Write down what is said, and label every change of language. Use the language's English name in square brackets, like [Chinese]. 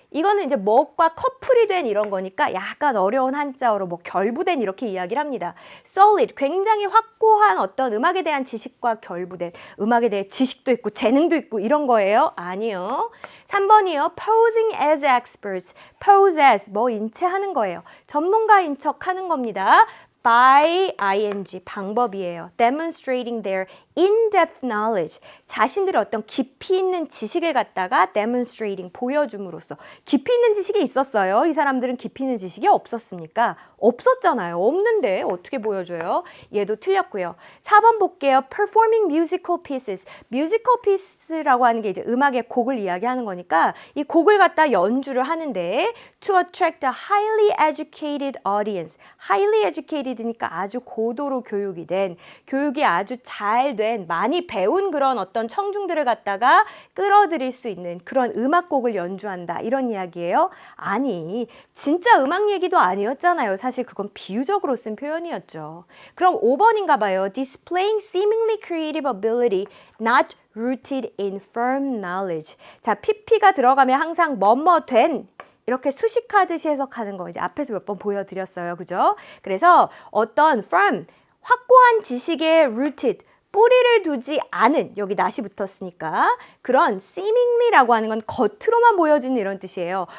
[Korean] 이거는 이제 뭐과 커플이 된 이런 거니까 약간 어려운 한자어로 뭐 결부된 이렇게 이야기를 합니다. [English] solid. [Korean] 굉장히 확고한 어떤 음악에 대한 지식과 결부된, 음악에 대해 지식도 있고 재능도 있고 이런 거예요? 아니요. 3번이요. [English] posing as experts. pose as. [Korean] 뭐 인체하는 거예요. 전문가인 척 하는 겁니다. [English] by ing [Korean] 방법이에요. [English] demonstrating their in-depth knowledge. [Korean] 자신들의 어떤 깊이 있는 지식을 갖다가 demonstrating 보여줌으로써. 깊이 있는 지식이 있었어요. 이 사람들은 깊이 있는 지식이 없었습니까? 없었잖아요. 없는데 어떻게 보여줘요? 얘도 틀렸고요. 4번 볼게요. [English] performing musical pieces. [Korean] musical pieces라고 하는 게 이제 음악의 곡을 이야기하는 거니까 이 곡을 갖다 연주를 하는데 [English] to attract a highly educated audience. [Korean] highly educated니까 아주 고도로 교육이 된, 교육이 아주 잘 된, 많이 배운 그런 어떤 청중들을 갖다가 끌어들일 수 있는 그런 음악곡을 연주한다. 이런 이야기예요. 아니, 진짜 음악 얘기도 아니었잖아요. 사실 그건 비유적으로 쓴 표현이었죠. 그럼 5번인가 봐요. [English] Displaying seemingly creative ability not rooted in firm knowledge. [Korean] 자, PP가 들어가면 항상 뭐뭐 된, 이렇게 수식하듯이 해석하는 거 이제 앞에서 몇 번 보여드렸어요. 그죠? 그래서 어떤 firm, 확고한 지식의 rooted, 뿌리를 두지 않은, 여기 낫이 붙었으니까 그런 seemingly라고 하는 건 겉으로만 보여지는 이런 뜻이에요.